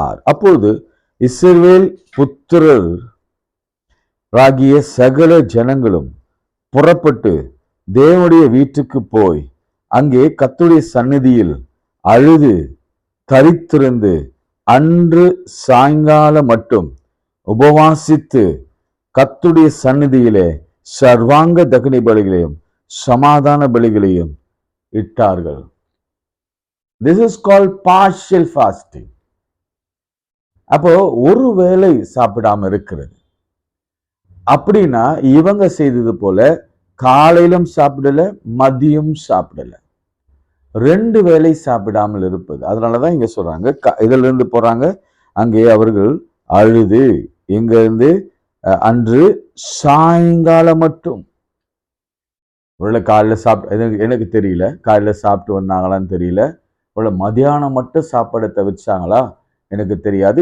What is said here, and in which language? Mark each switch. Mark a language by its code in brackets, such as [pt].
[ta] அப்பொழுது இஸ்ரவேல் புத்திரர் ராகிய சகல ஜனங்களும் புறப்பட்டு தேவனுடைய வீட்டுக்கு போய் அங்கே கர்த்தருடைய சந்நிதியில் அழுது தரித்திருந்து அன்று சாயங்காலம் மட்டும் உபவாசித்து கர்த்தருடைய சந்நிதியிலே சர்வாங்க தகன பலிகளையும் சமாதான பலிகளையும் இட்டார்கள். [en] This is called partial fasting. [ta] அப்போ ஒரு வேளை சாப்பிடாம இருக்கிறது. அப்படின்னா இவங்க செய்தது போல காலையிலும் சாப்பிடல, மதியம் சாப்பிடல, 2 வேளை சாப்பிடாமல் இருப்பது. அதனாலதான் இங்க சொல்றாங்க, இதுல இருந்து போறாங்க, அங்கே அவர்கள் அழுது, இங்க இருந்து அன்று சாயங்காலம் மட்டும், ஒருவேளை காலையில சாப்பிட்டு, எனக்கு தெரியல காலையில சாப்பிட்டு வந்தாங்களான்னு தெரியல, ஒருவேளை மதியானம் மட்டும் சாப்பாடை தவிர்த்தாங்களா எனக்கு தெரியாது.